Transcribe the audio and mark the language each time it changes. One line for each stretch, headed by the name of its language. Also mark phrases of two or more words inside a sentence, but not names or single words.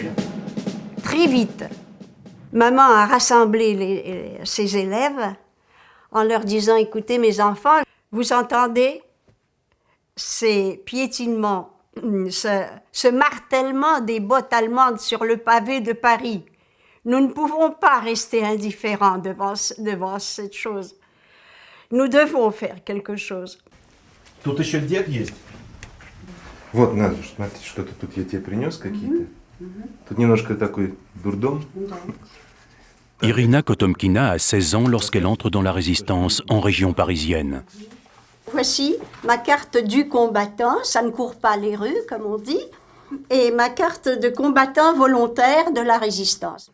French: Très vite, maman a rassemblé ses élèves en leur disant « Écoutez mes enfants, vous entendez ces piétinements, ce martèlement des bottes allemandes sur le pavé de Paris. Nous ne pouvons pas rester indifférents devant cette chose. Nous devons faire quelque chose. »
Russian: Тут еще дед есть. Вот, Надюш, смотри, что-то тут я тебе принес какие-то. Тут немножко такой дурдом.
French: Irina Kotomkina a 16 ans lorsqu'elle entre dans la résistance en région parisienne. Voici ma carte du combattant, ça ne court pas les rues, comme on dit, et ma carte de combattant volontaire de la résistance.